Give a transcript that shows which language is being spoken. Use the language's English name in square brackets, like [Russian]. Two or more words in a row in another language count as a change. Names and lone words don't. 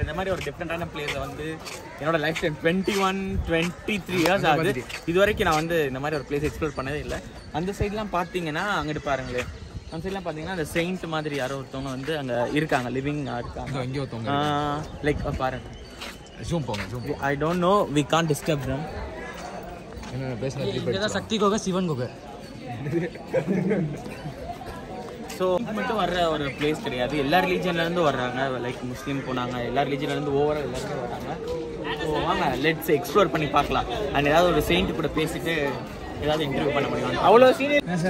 [Tamil] இந்த மாதிரி ஒரு டிஃப்ரெண்டான பிளேஸை வந்து என்னோட [English] life time 23 years [Tamil] ஆகுது. இது வரைக்கும் நான் வந்து இந்த மாதிரி ஒரு [English] place explore [Tamil] பண்ணதே இல்லை. அந்த சைட்லாம் பார்த்தீங்கன்னா அங்கிட்டு பாருங்களேன், அந்த சைட்லாம் பார்த்தீங்கன்னா அந்த செயின்ட் மாதிரி யாரோ ஒருத்தவங்க வந்து அங்கே இருக்காங்க, லிவிங் இருக்காங்க. லைக் பாருங்க, [English] I don't know, we can't disturb them. [Hindi] इधर शक्ति को होगा, शिवन को होगा. [Tamil] ஸோ மட்டும் வர்ற ஒரு பிளேஸ் கிடையாது. எல்லா ரிலீஜன்லேருந்து வர்றாங்க. லைக் முஸ்லீம் போனாங்க, எல்லா ரிலீஜன்லேருந்து ஓவரால் எல்லாருமே வராங்க. ஸோ வாங்க [English] let's explore [Tamil] பண்ணி பார்க்கலாம். அண்ட் ஏதாவது ஒரு செயின்ட் கூட பேசிட்டு ஏதாவது இன்டர்வியூ பண்ண முடியும். அவ்வளோ சீனியர்.